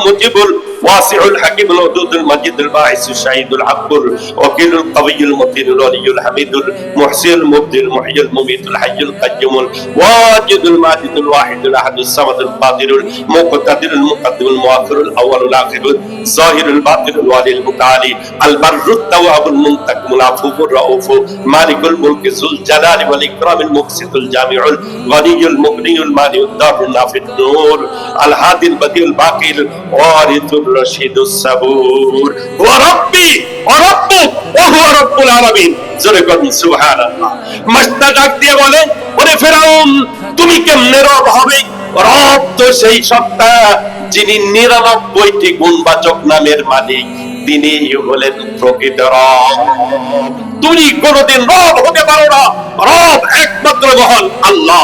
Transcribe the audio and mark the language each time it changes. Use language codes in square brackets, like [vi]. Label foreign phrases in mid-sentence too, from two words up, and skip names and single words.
[ar] المجيب الواسع الحكيم الودود المجيد الباعث الشهيد الحق الوكيل القوي المتين الولي الحميد المحصي المبدئ المحيي المميت الحي القيوم الواجد الماجد الواحد الأحد الصمد القادر المقتدر المقدم المؤخر الأول الآخر الظاهر الباطن الوالي المتعالي ال البر التواب المنتقم العفو الرؤوف مالك الملك ذو الجلال و الإكرام المقسط الجامع الغني المغني المانع الضار النافع النور ال الهادي البديع الباقي الوارث الرشيد الصبور و ربي و ربك و هو رب العالمين. [bn] জোরে বলুন সুবহানাল্লাহ। মাস্তা ডাক দিয়ে বলে ওরে ফেরাউন, তুমি কেমনে রব হবে? রব তো সেই সত্তা যিনি ৯৯টি গুণবাচক নামের মালিক, তিনি হলেন প্রকৃত রব। তুমি কোনদিন রব হতে পারো না, রব একমাত্র মহান আল্লাহ।